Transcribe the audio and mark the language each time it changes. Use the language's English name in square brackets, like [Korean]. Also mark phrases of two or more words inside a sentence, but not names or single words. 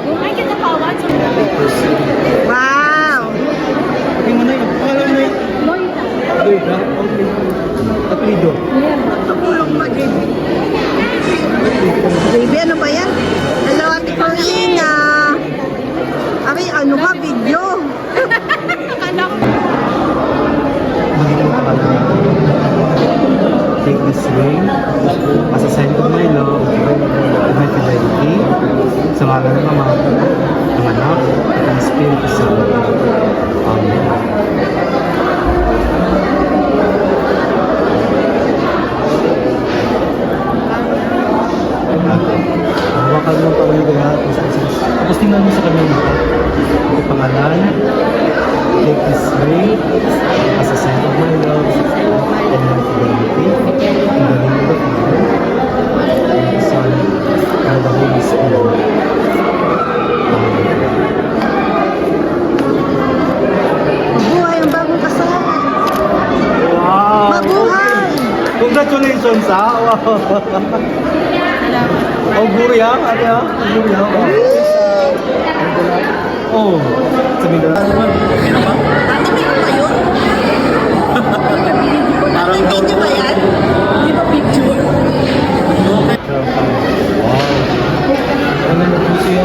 [Filipino] Wow! Okay mo na yun. Pangalan mo na yun. Lloyd, ha? Okay. Apelido. Baby, ano ba yan? Hello, Ate Paulina. Abi, ano ka, video? [English] Take this ring as a sign of my love and my fidelity [Filipino] sa ngalan ng Ama, ng Anak, at ng Espiritu Santo. Amen. Hawakan mo ang pangaligayahan at masasas. Tapos tingnan mo sa kanyang mata. Ito pangalan. [English] Take this ring as a sign of my love and my fidelity. In the name of the Father, and the Son, and the Holy Spirit. Amen. [Filipino] Mabuhay ang bagong kasal. Wow! Mabuhay! Congratulations, ha? Wow! Auguri, ha? Ano, ha? Auguri, ha? Oh, sa Mindoro. Ate, meron ba yun? Parang video ba yan? Di ba picture? Wow! Ano na po siya?